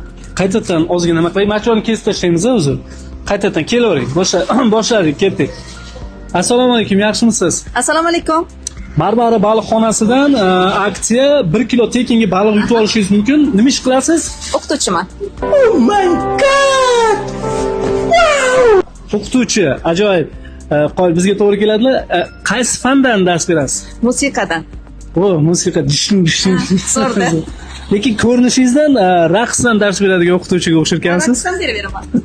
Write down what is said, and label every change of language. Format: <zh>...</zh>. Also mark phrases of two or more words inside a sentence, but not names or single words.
<uz>Qaytadan ozgina nima qilay, machoni kesib tashlaymiz o'zi. Qaytadan kelavering. Boshladik, ketdik. Assalomu alaykum, yaxshimisiz? Assalomu alaykum. Marmara baliqxonasidan aksiya 1 kilo tekinga baliq yutib olishingiz mumkin. Nima ish qilasiz? O'qituvchiman.</uz> <en>Oh my god! Wow!</en> <uz>O'qituvchi, ajoyib. Qo'y bizga to'g'ri keladilar. Qaysi fandan dars berasiz? Musiqadan. Musiqa dishing. Zo'rda. Lekin ko'rinishingizdan raqsdan dars beradigan o'qituvchiga o'xsharkansiz. Raqsdan beraveraman.</uz>